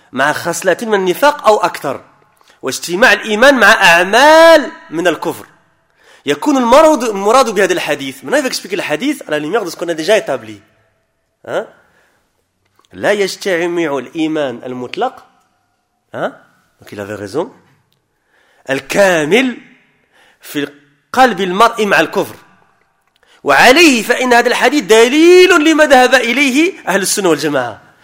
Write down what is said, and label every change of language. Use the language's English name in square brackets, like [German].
[Arabic] مع خصلات من النفاق أو أكثر. واجتماع الإيمان مع أعمال من الكفر. يكون المراد بهذا الحديث. [French] Maintenant, il va expliquer le hadith à la lumière de ce qu'on a déjà établi. Hein? [Arabic] لا يجتمع الإيمان المطلق. [French] Hein? Donc, il avait raison. [Arabic] الكامل في قلب المرء مع الكفر. وعليه فإن هذا الحديث دليل لما ذهب إليه أهل السنة والجماعة.